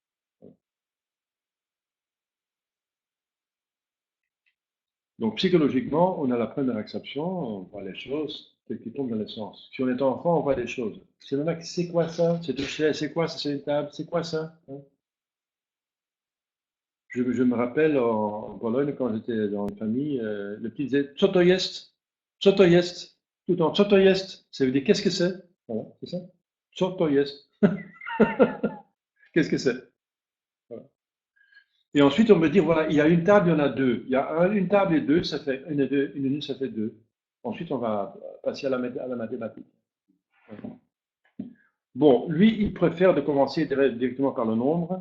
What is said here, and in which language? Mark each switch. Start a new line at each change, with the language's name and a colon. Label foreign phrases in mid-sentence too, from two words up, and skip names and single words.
French: Donc psychologiquement, on a la première exception, on voit les choses telles qu'elles tombent dans les sens. Si on est enfant, on voit des choses. Si on a, c'est quoi ça? C'est une chaise, c'est quoi ça? C'est une table, c'est quoi ça? Je me rappelle en Pologne, quand j'étais dans une famille, le petit disait
Polish: co to jest? Co to jest?
French: Tout le temps,
Polish: co to jest?
French: Ça veut dire qu'est-ce que c'est? Voilà, c'est ça.
Polish: Co to jest?
French: Qu'est-ce que c'est? Voilà. Et ensuite, on me dit, voilà, il y a une table, il y en a deux. Il y a une table et deux, ça fait une et deux, une et une, ça fait deux. Ensuite, on va passer à la mathématique. Voilà. Bon, lui, il préfère de commencer directement par le nombre.